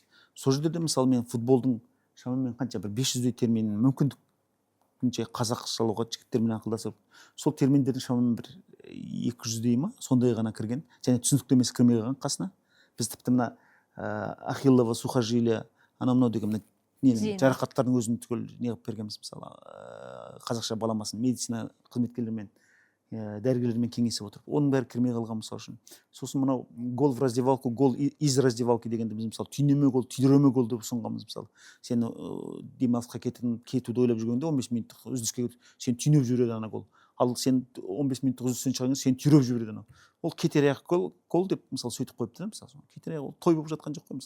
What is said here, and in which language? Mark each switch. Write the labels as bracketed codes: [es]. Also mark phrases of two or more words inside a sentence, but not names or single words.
[kk] Сол жерде де мысалы мен футболдың шамамен қанша бір 500-дей терминін мүмкіндік қазақшалауға жігіттермен ақылдасып, сол терминдердің шамамен бір 200-дей ма, сондай ғана кірген, және түсініктемесі кірмей қалған қасына. Біз тіпті мына [ru] Ахиллова, Сухожилия, [kk] анау деген жарақаттардың өзін түгел неғып бергенбіз, мысалы қазақша баламасын медицина қызметкерлерімен, дәрігерлермен кеңесіп отырып, оның бәрі кірмей қалған мысалы үшін. Сосын мынау [ru] гол в раздевалку, гол из раздевалки [kk] дегенде біз мысалы түйнеме гол, түйдіреме гол деп ұсынғанбыз мысалы. Сен демалысқа кетуді ойлап жүргенде 15 минуттық үзіліске сен түйнеп жібереді ана гол. Ал сен 15 минуттық үзілістен шығарған сен түйреп жібереді ана. Ол кетер аяқ гол деп мысалы сөйтіп қойыпты да мысалы. Кетер аяқ той болып жатқан жоқ қой мысалы.